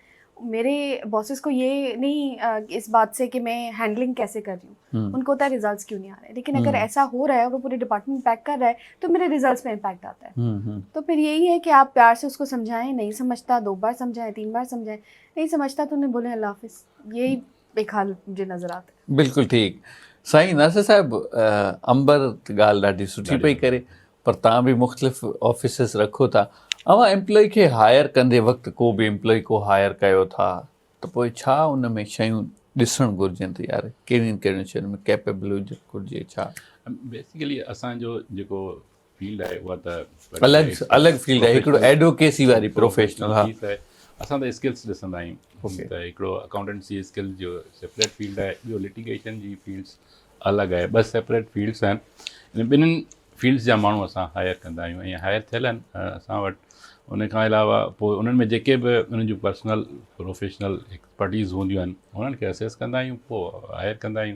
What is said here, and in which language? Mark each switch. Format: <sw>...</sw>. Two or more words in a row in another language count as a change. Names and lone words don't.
<hi>मेरे बॉसेस को ये नहीं इस बात से कि मैं हैंडलिंग कैसे कर रही हूँ, उनको होता है रिजल्ट्स क्यों नहीं आ रहे। लेकिन अगर ऐसा हो रहा है और वो पूरे डिपार्टमेंट इम्पैक्ट कर रहा है तो मेरे रिजल्ट्स में इम्पैक्ट आता है। तो फिर यही है कि आप प्यार से उसको समझाएं, नहीं समझता 2 बार समझाएं, 3 बार समझाएं, नहीं समझता तो उन्हें बोले अल्लाह हाफिज़। यही एक हाल मुझे नज़र आता है। बिल्कुल ठीक।</hi> <sd>साईं नासिर साहब, अंबर ॻाल्हि ॾाढी सुठी पई करे, पर तव्हां बि मुख़्तलिफ़ ऑफिसिस रखो था। अवां एम्प्लॉय खे हायर कंदे वक़्तु को बि एम्प्लॉय को हायर कयो था त पोइ छा उन में शयूं ॾिसणु घुरिजनि त यार कहिड़ियुनि कहिड़ियुनि शयुनि में कैपेबल हुजणु घुरिजे? छा बेसिकली असांजो जेको फील्ड आहे उहा त अलॻि फील्ड आहे, हिकिड़ो एडवोकेसी वारी प्रोफेशनल। हा, फीस आहे। असां त स्किल्स ॾिसंदा आहियूं त हिकिड़ो अकाउंटेंसी स्किल जो सेपरेट फील्ड आहे, ॿियो लिटिगेशन जी फील्ड्स अलॻि आहे। 2 सेपरेट फील्ड्स आहिनि। इन ॿिन्हिनि फील्ड्स जा माण्हू असां हायर कंदा आहियूं ऐं हायर थियल आहिनि असां वटि। उन खां अलावा पोइ उन्हनि में जेके बि उन्हनि जूं पर्सनल प्रोफेशनल एक्सपर्टीज़ हूंदियूं आहिनि उन्हनि खे असेस कंदा आहियूं, पोइ हायर कंदा आहियूं।</sd>